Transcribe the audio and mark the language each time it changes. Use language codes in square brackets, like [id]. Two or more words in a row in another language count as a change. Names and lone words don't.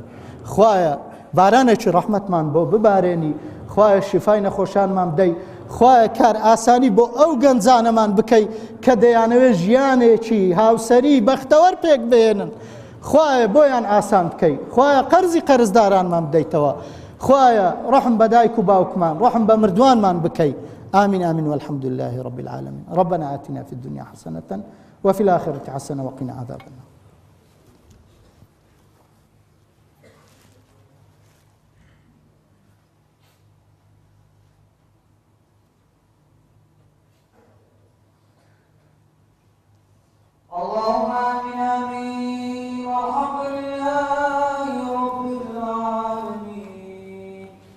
[ckb] خوایە بارانێکی ڕەحمەتمان بۆ ببارێنی، خوایە شیفای نەخۆشانمان بدەی، خوایە کار ئاسانی بۆ ئەو گەنجانەمان بکەی کە دەیانەوێ ژیانێکی هاوسەری بەختەوەر پێک بێنن، خوایە بۆیان ئاسان بکەی، خوایە قەرزی قەرزدارانمان بدەیتەوە، خوایە ڕەحم بە دایک و باوکمان، ڕەحم بە مردوانمان بکەی. [ar] آمين آمين والحمد لله رب العالمين. ربنا آتنا في الدنيا حسنة وفي الآخرة حسنة وقنا عذاب النار. اللهم آمين آمين والحمد لله رب العالمين.